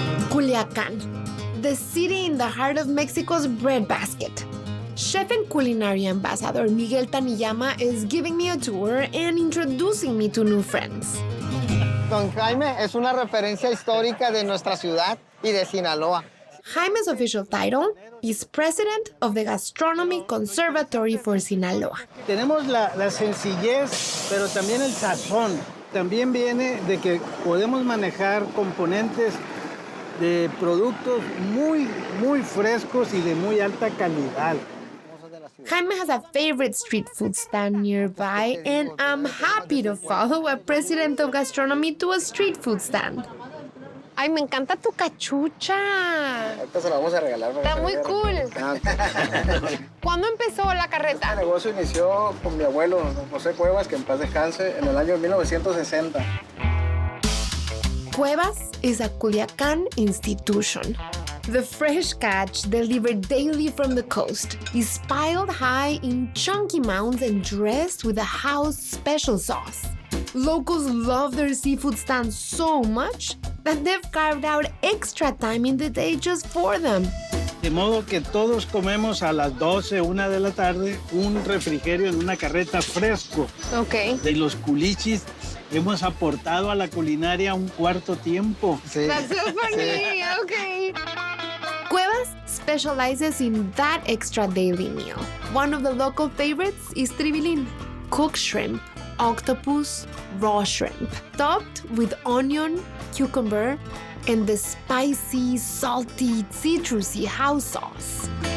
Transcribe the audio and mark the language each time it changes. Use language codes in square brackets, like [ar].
[en] Culiacán, the city in the heart of Mexico's breadbasket. Chef and culinary ambassador Miguel Taniyama is giving me a tour and introducing me to new friends. [es] Don Jaime es una referencia histórica de nuestra ciudad y de Sinaloa. [en] Jaime's official title is President of the Gastronomy Conservatory for Sinaloa. [es] Tenemos la sencillez, pero también el sazón. También viene de que podemos manejar componentes de productos muy frescos y de muy alta calidad. [en] Jaime has a favorite street food stand nearby, and I'm happy to follow a president of gastronomy to a street food stand. [es] Ay, me encanta tu cachucha. Ahorita se la vamos a regalar. Está muy cool. ¿Cuándo empezó la carreta? El negocio inició con mi abuelo, don José Cuevas, que en paz descanse, en el año 1960. [en] Cuevas is a Culiacán institution. The fresh catch delivered daily from the coast is piled high in chunky mounds and dressed with a house special sauce. Locals love their seafood stand so much that they've carved out extra time in the day just for them. [es] De modo que todos comemos a las 12, 1 de la tarde, un refrigerio en una carreta fresco. Ok. De los culichis hemos aportado a la culinaria un cuarto tiempo. Sí. [en] That's so funny. Okay. Cuevas specializes in that extra daily meal. One of the local favorites is tribilín, cooked shrimp, octopus, raw shrimp, topped with onion, cucumber, and the spicy, salty, citrusy house sauce.